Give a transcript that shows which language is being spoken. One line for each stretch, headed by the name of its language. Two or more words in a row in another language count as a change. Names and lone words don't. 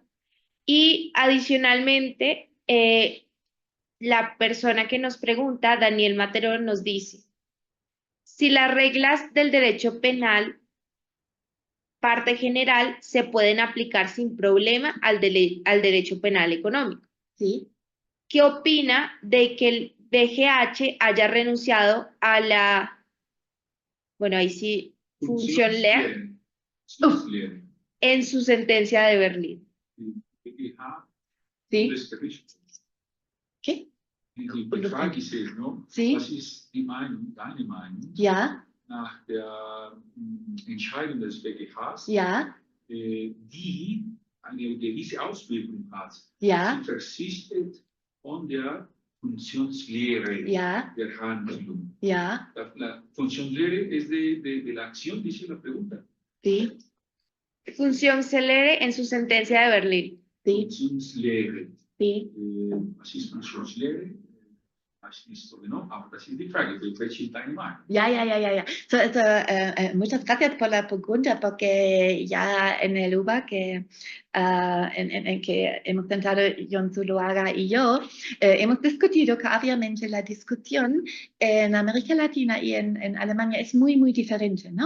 Spanish: Y adicionalmente, la persona que nos pregunta, Daniel Matero, nos dice, si las reglas del derecho penal, parte general, se pueden aplicar sin problema al derecho penal económico. ¿Sí? ¿Qué opina de que el BGH haya renunciado a la, bueno, ahí sí, función leer
German: Funktionslehre.
Spanish: en su sentencia de Berlín?
German: Die BGH
Spanish: ¿Sí?
German: Bundesgerichtshof.
Spanish: ¿Qué?
German: Die Frage ist jetzt noch,
Spanish: Sí.
German: was ist die Meinung, deine Meinung, Ja, nach der Entscheidung des BGHs, ja, die eine gewisse Auswirkung hat. ja, Sie verzichtet von der Funktionslehre ja, der Handlung. ja,
Spanish: La funcionslehre es de la acción, dice la pregunta. sí, Función celere en su sentencia de Berlín. sí,
German: Funktionslehre.
Spanish: sí.
German: Was ist Funktionslehre? Weiß nicht so genau, aber das ist die Frage, welche ist deine Meinung?
Spanish: Ya. Muchas gracias por la pregunta, porque ya en el UBA en que hemos sentado John Zuluaga y yo, hemos discutido que obviamente la discusión en América Latina y en Alemania es muy, muy diferente, ¿no?